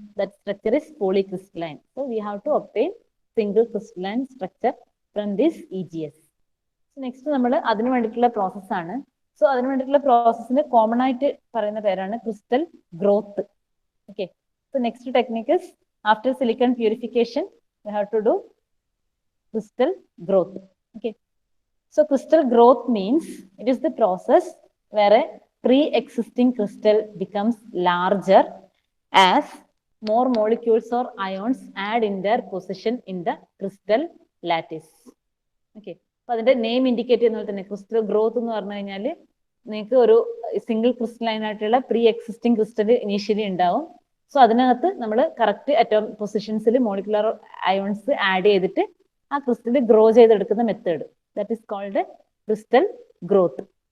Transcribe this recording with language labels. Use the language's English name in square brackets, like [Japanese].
[English] That structure is polycrystalline. So we have to obtain single crystalline structure from this EgS. [Malayalam] Next നമ്മൾ അതിന് വേണ്ടിയിട്ടുള്ള പ്രോസസ്സാണ്. So അതിന് വേണ്ടിയിട്ടുള്ള പ്രോസസ്സിന് കോമൺ ആയിട്ട് പറയുന്ന പേരാണ് crystal growth. [English] Okay, so next technique is after silicon purification we have to do crystal growth. Okay, so crystal growth means it is the process where a pre-existing crystal becomes larger as more molecules or ions add in their position in the crystal lattice. [Malayalam] Okay, അപ്പൊ അതിന്റെ name indicate ചെയ്യുന്ന പോലെ തന്നെ crystal growth എന്ന് പറഞ്ഞു കഴിഞ്ഞാൽ നിങ്ങൾക്ക് ഒരു സിംഗിൾ ക്രിസ്റ്റലൈൻ ആയിട്ടുള്ള പ്രീ എക്സിസ്റ്റിംഗ് ക്രിസ്റ്റൽ ഇനീഷ്യലി ഉണ്ടാവും. സോ അതിനകത്ത് നമ്മൾ correct atom പൊസിഷൻസിൽ molecular ions add ചെയ്തിട്ട് ആ ക്രിസ്റ്റൽ ഗ്രോ ചെയ്തെടുക്കുന്ന method, [English] That is called crystal growth.